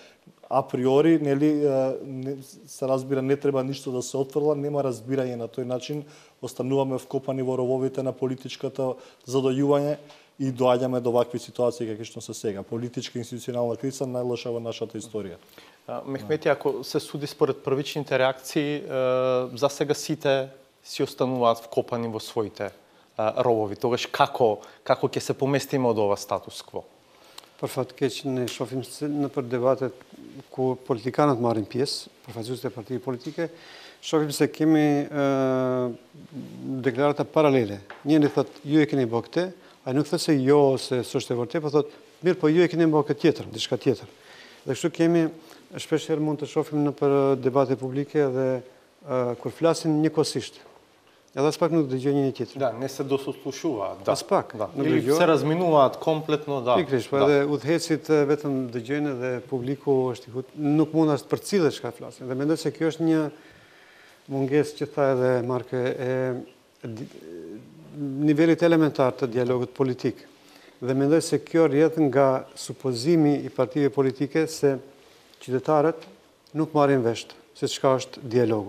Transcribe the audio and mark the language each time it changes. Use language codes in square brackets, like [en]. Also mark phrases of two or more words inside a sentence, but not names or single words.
[mk] Априори, нели, се разбира, не треба ништо да се отфрла, нема разбирање на тој начин, остануваме вкопани во рововите на политичката задојување и доаѓаме до вакви ситуации какви што се сега. Политичка институционална криза најлоша во нашата историја. Мехмети, ако се суди според првичните реакции, за сега сите си остануваат вкопани во своите ровови. Тогаш како ќе се поместиме од ова статус-кво? [sq] Përfat keq ne shohim se nëpër debatet ku politikanët marrin pjesë, përfaqësuesit e partive politike, shohim se kemi deklarata paralele. Njëri thotë ju e keni bërë këtë, ai nuk thotë se jo ose s'është e vërtetë, po thotë mirë, po ju e keni bërë këtë tjetër, diçka tjetër. Dhe kështu kemi shpeshherë mund të shohim në për debate publike dhe kur flasin njëkohësisht. Edhe as pak nuk dëgjoj njëri tjetrin. [mk] Да, не се досуслушуваат. Да. [sq] As pak. [mk] Да. [sq] Nuk [mk] Или [sq] dëgjohen. [mk] се разминуваат комплетно, да. [sq] Pikërisht, po [mk] Да. [sq] edhe udhëhecit vetëm dëgjojnë dhe publiku është nuk mund as të përcillet çka flasin. Dhe mendoj se kjo është një mungesë që tha edhe Marke nivelit elementar të dialogut politik. Dhe mendoj se kjo rrjedh nga supozimi i partive politike se qytetarët nuk marrin vesh se çka është dialogu.